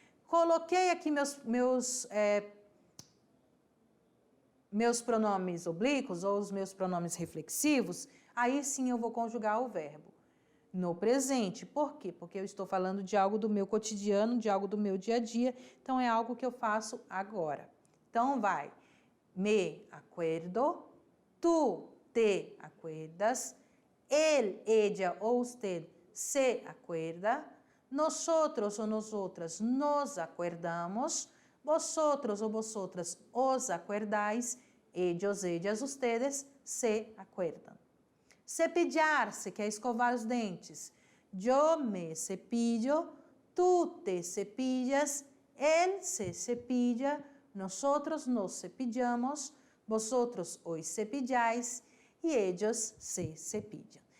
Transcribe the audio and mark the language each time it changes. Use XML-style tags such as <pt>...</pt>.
<pt>Coloquei aqui meus pronomes oblíquos ou os meus pronomes reflexivos, aí sim eu vou conjugar o verbo no presente. Por quê? Porque eu estou falando de algo do meu cotidiano, de algo do meu dia a dia, então é algo que eu faço agora. Então vai,</pt> <es>me acuerdo, tú te acuerdas, él, ella ou usted se acuerda, nosotros ou nosotras nos acuerdamos, vosotros ou vosotras os acuerdáis, ellos, ellas, ustedes se acuerdan.</es> <pt>Cepillar-se, que é escovar os dentes.</pt> <es>Yo me cepillo, tú te cepillas, él se cepilla, nosotros nos cepillamos, vosotros os cepilláis e ellos se cepillam.</es>